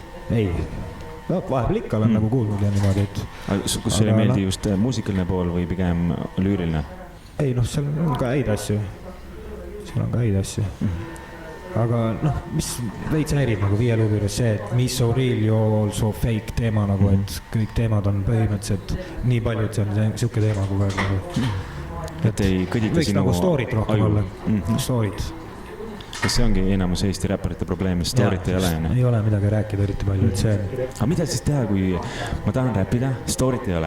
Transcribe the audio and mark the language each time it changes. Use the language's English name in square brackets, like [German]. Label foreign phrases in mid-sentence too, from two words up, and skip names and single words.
[Estonian] Ei. Vahepeal ikka olen nagu kuulnud ja niimoodi, et... Kus sulle meeldi just muusikaline pool või pigem lüüriline? Ei, seal on ka häid asju. Aga mis veits häirib nagu Viie Luubi juures see, et mis [English] so real, you also fake [Estonian] teema nagu, et kõik teemad on põhimõtteliselt nii palju, et see on siuke teema kogu aeg nagu. Et ei kõdita võiks sinu nagu story't rohkem olla. Story't. Kas see ongi enamus Eesti räpparite probleem, et story't ei ole? Ei ole midagi rääkida eriti palju, et see on... Aga mida siis teha, kui ma tahan räppida, story't ei ole?